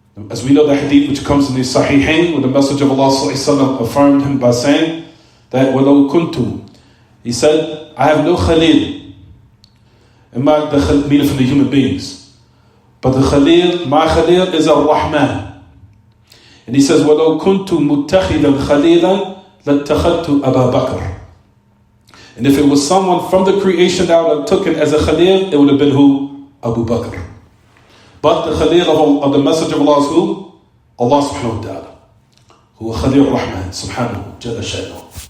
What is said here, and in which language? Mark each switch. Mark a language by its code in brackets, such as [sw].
[en] As we know the hadith which comes in the Sahihain, where the Messenger of Allah ﷺ affirmed him by saying that [ar] وَلَوْ كُنْتُ, [en] he said, I have no Khalil. And the Khalil meaning from the human beings. But the Khalil, my Khalil is Ar-Rahman. And he says, [ar] وَلَوْ كُنْتُ مُتَّخِذًا خَلِيلًا لَاتَّخَذْتُ أَبَا بَكْرٍ. [en] And if it was someone from the creation that I would have taken as a Khalil, it would have been who? Abu Bakr. But the Khalil of the Messenger of Allah is who? Allah subhanahu wa ta'ala. Who is Khalil Rahman subhanahu jalla sha'nuhu.